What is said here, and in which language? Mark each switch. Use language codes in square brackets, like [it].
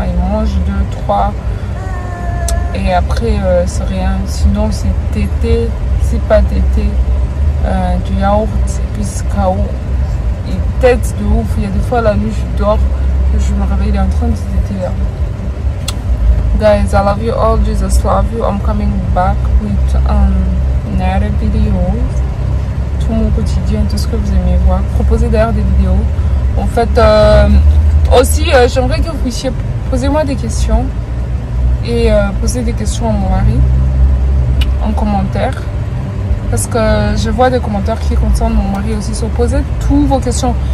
[fr] Il mange 2, 3. Et après, c'est rien. Sinon, c'est tété, c'est pas tété, du yaourt, et puis c'est KO. Il tête de ouf. Il y a des fois, la nuit, je dors, je me réveille, il est en train de téter là. [en] Guys, I love you all. Jesus love you. I'm coming back with another videos. [fr] Tout mon quotidien, tout ce que vous aimez voir. Proposez d'ailleurs des vidéos. En fait, aussi, j'aimerais que vous puissiez poser-moi des questions et poser des questions à mon mari en commentaire. Parce que je vois des commentaires qui concernent mon mari aussi. So, posez toutes vos questions.